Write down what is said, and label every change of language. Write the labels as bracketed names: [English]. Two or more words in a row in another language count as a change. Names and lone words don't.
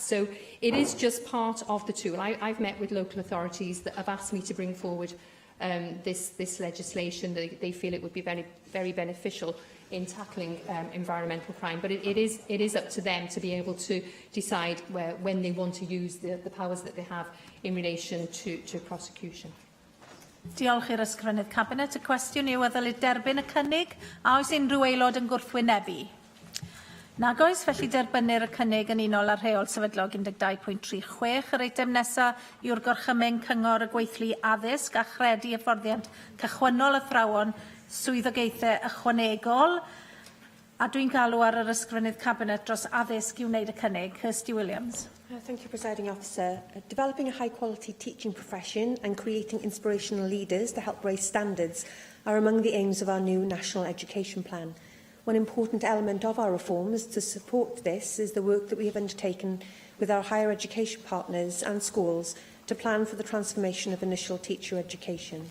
[English] So it is just part of the tool. I've met with local authorities that have asked me to bring forward this legislation. They feel it would be very, very beneficial in tackling environmental crime, but it is up to them to be able to decide when they want to use the powers that they have in relation to prosecution. [Welsh] Diolch i'r ysgrifennydd Cabinet. Y cwestiwn yw a ddylid derbyn y cynnig a oes unrhyw aelod yn gwrthwynebu. Nag oes, felly derbynir y cynnig yn unol ar rheol sefydlog 12.36. Yr eitem nesaf yw'r gorchymyn cyngor y gweithlu addysg a chredu hyfforddiant cychwynnol athrawon swyddogaethau ychwanegol. A dwi'n galw ar yr ysgrifennydd Cabinet dros addysg i wneud y cynnig. Kirsty Williams. [English] Thank you, Presiding Officer. Developing a high-quality teaching profession and creating inspirational leaders to help raise standards are among the aims of our new National Education Plan. One important element of our reforms to support this is the work that we have undertaken with our higher education partners and schools to plan for the transformation of initial teacher education.